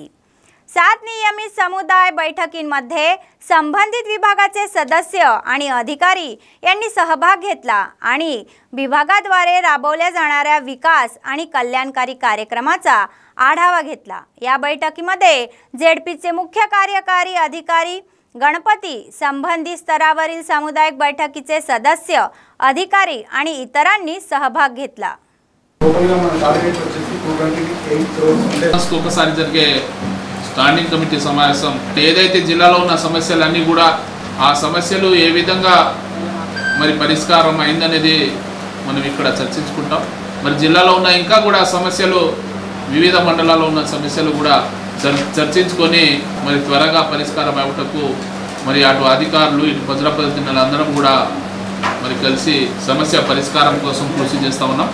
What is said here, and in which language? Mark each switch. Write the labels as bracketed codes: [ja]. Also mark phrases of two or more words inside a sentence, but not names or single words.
[mr] 7 नियमित समुदाय बैठकींमध्ये संबंधित विभागाचे सदस्य आणि अधिकारी यांनी सहभाग घेतला आणि विभागाद्वारे राबवल्या जाणाऱ्या विकास आणि कल्याणकारी कार्यक्रमाचा आढावा घेतला। या बैठकीमध्ये जेडपीचे मुख्य कार्यकारी अधिकारी, गणपती, संबंधित स्तरावरील सामुदायिक बैठकीचे सदस्य, अधिकारी आणि इतरांनी सहभाग घेतला। [en] standing committee [te] సమావేశం ఏదైతే జిల్లాలో ఉన్న సమస్యలన్నీ కూడా ఆ సమస్యలు ఏ విధంగా మరి పరిష్కారం అయిందనేది మనం ఇక్కడ చర్చించుకుంటాం। మరి జిల్లాలో ఉన్న ఇంకా కూడా సమస్యలు వివిధ మండలాల్లో ఉన్న సమస్యలు కూడా చర్చించుకొని మరి త్వరగా పరిష్కారం అవ్వటకు మరి అటు అధికారులు ఇటు ప్రజాప్రతినిధులు అందరం కూడా మరి కలిసి సమస్య పరిష్కారం కోసం కృషి చేస్తూ ఉన్నాం।